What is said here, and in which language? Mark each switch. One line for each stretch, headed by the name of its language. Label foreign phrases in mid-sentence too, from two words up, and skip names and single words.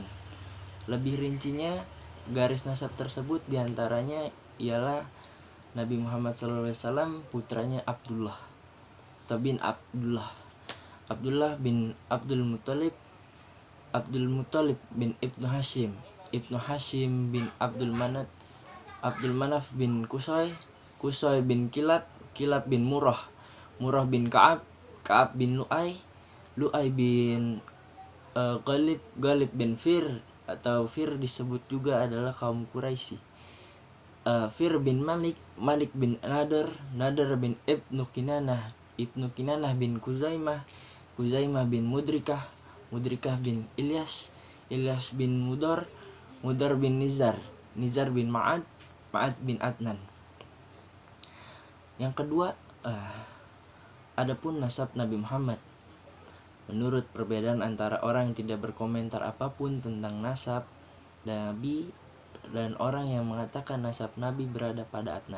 Indonesian: Lebih rincinya, garis nasab tersebut diantaranya ialah Nabi Muhammad SAW putranya Abdullah atau bin Abdullah, Abdullah bin Abdul Muttalib bin Ibnu Hashim bin Abdul Manaf bin Qusay bin Kilab bin Murrah bin Ka'ab bin Lu'ay bin Ghalib bin Fir, atau Fir disebut juga adalah kaum Quraisy. Fir bin Malik bin Nadar bin Ibnu Kinanah bin Kuzaimah bin Mudrikah bin Ilyas bin Mudar bin Nizar bin Ma'ad bin Adnan. Yang kedua, adapun nasab Nabi Muhammad. Menurut perbedaan antara orang yang tidak berkomentar apapun tentang nasab Nabi dan orang yang mengatakan nasab Nabi berada pada Adnan.